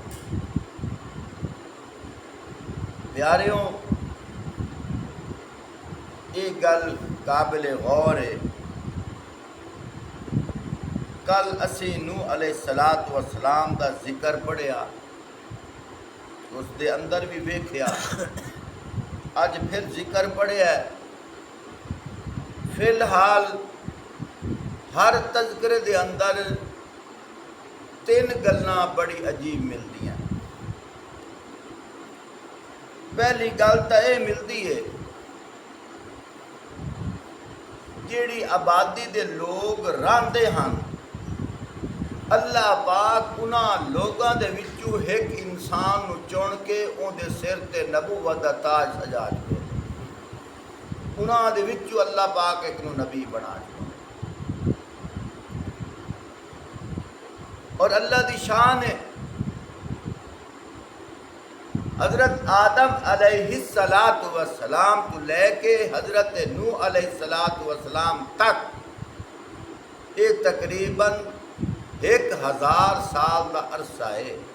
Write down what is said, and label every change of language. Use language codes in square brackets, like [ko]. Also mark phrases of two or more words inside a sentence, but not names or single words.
[pa] پیاریوں، یہ گل قابل غور ہے۔ کل اسی نوح علیہ السلام کا ذکر پڑھیا، اس دے اندر بھی ویکھیا، اج پھر ذکر پڑھیا ہے۔ فی الحال ہر تذکرے دے اندر 3 گلاں بڑی عجیب ملتی ہیں۔ پہلی گل تو یہ ملتی ہے جیڑی آبادی دے لوگ راندے ہن، اللہ پاک انہاں لوگاں دے وچوں ایک انسان نو چن کے اون دے سر تے نبوت دا تاج سجا چھوڑے، انہاں دے وچوں اللہ پاک ایک نو نبی بنا چھوڑے۔ اور اللہ دی شان ہے، حضرت آدم علیہ السلام تو لے کے حضرت نوح علیہ السلام تک یہ تقریباً 1000 سال کا عرصہ ہے۔